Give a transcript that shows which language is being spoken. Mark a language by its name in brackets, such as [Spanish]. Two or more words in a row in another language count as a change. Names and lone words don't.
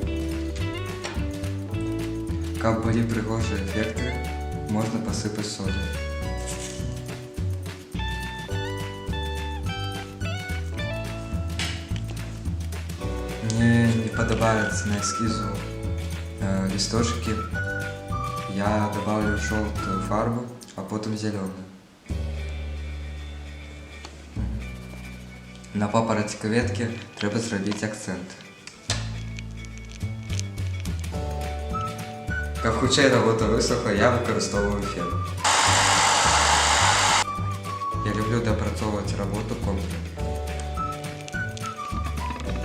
[Belarusian] Каб былі прыгожыя эфекты, можна пасыпаць солью. Мне не падабаецца на эскізу лісточки. [Russian] Я добавлю желтую фарбу, а потом зеленую. [Belarusian] На папараці кветкі трэба зрабіць акцэнт. Каб хутчэй работа высохла, я выкарыстоўваю фен. Я люблю дапрацоўваць работу контурам.